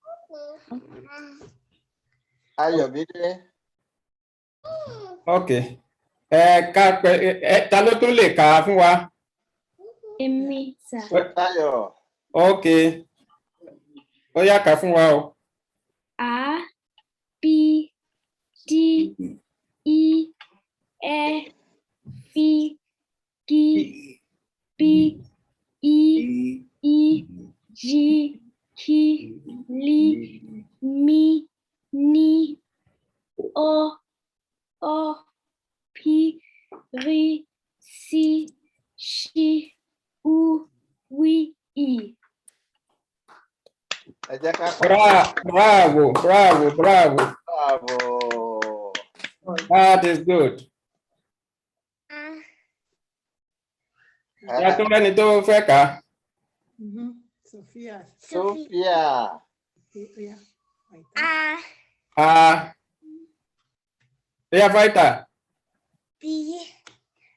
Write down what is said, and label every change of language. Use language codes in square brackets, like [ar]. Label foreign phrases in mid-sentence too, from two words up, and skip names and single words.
[yo] Ayọ̀mídé. Okay. Ta ló tún lè kà á fún wa? Èmi sà. Táyọ̀. Okay. Ó yá kà fún wa o. A, B, D, E, F, G, B, E, G, K, L, M, N, O, P, R, S, Ş, U, W, I. Ẹ jẹ́ ká Bravo. Bravo. [en] That is good. [yo] Ẹ tún lẹ́ni tó fẹ́ kà á. Sophia. Ó yá fighter. B,